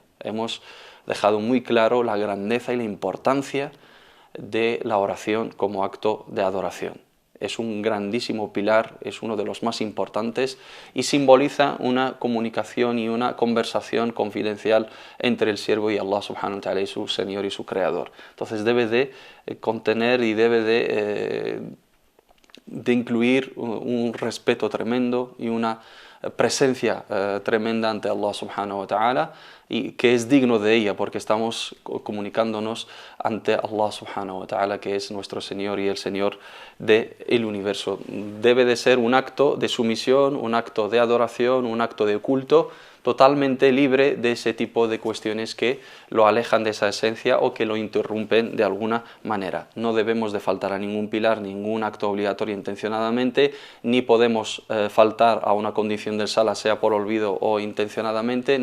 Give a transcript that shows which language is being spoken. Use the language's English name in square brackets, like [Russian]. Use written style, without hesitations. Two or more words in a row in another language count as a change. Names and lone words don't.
[Spanish] Hemos dejado muy claro la grandeza y la importancia de la oración como acto de adoración. Es un grandísimo pilar, es uno de los más importantes y simboliza una comunicación y una conversación confidencial entre el siervo y Allah [Arabic] سبحانه وتعالى, [Spanish] y su Señor y su Creador. Entonces debe de contener y debe de incluir un respeto tremendo y una presencia tremenda ante Allah [Arabic] سبحانه وتعالى, [Spanish] y que es digno de ella porque estamos comunicándonos ante Allah [Arabic] سبحانه وتعالى, [Spanish] que es nuestro Señor y el Señor del universo. Debe de ser un acto de sumisión, un acto de adoración, un acto de culto totalmente libre de ese tipo de cuestiones que lo alejan de esa esencia o que lo interrumpen de alguna manera. No debemos de faltar a ningún pilar, ningún acto obligatorio intencionadamente, ni podemos faltar a una condición del salah, sea por olvido o intencionadamente.